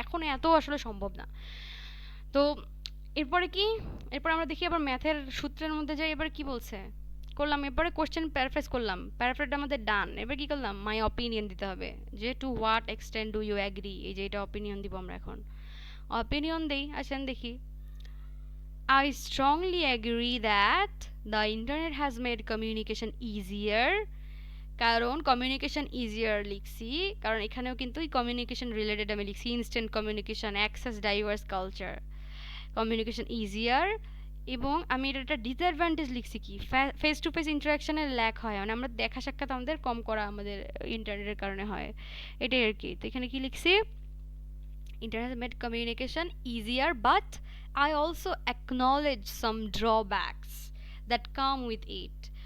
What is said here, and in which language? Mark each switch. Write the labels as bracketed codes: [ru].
[bn] এখন এত আসলে সম্ভব না। তো এরপরে কি, এরপর আমরা দেখি আবার ম্যাথের সূত্রের মধ্যে যাই। এবার কি বলছে করলাম, এরপরে কোশ্চেন প্যারাফ্রেজ করলাম, প্যারাফ্রেজটা আমাদের ডান। এবার কি করলাম, মাই অপিনিয়ন দিতে হবে, যে [en] to what extent do you agree, [bn] এই যে এটা অপিনিয়ন দিব আমরা এখন। অপিনিয়ন দেই, আসেন দেখি। [en] I strongly agree that the internet has made communication easier। [bn] কারণ কমিউনিকেশন ইজিয়ার লিখছি, কারণ এখানেও কিন্তু কমিউনিকেশন রিলেটেড আমি লিখছি, instant communication, access diverse culture, communication easier. এবং আমি এটা একটা ডিসঅ্যাডভান্টেজ লিখছি কি, ফেস টু ফেস ইন্টারাকশনের ল্যাক হয়, মানে আমরা দেখা সাক্ষাৎ আমাদের কম করা আমাদের ইন্টারনেটের কারণে হয়, এটাই আর কি। তো এখানে কি লিখছি, [en] internet made communication easier, but I also acknowledge some drawbacks that come with it।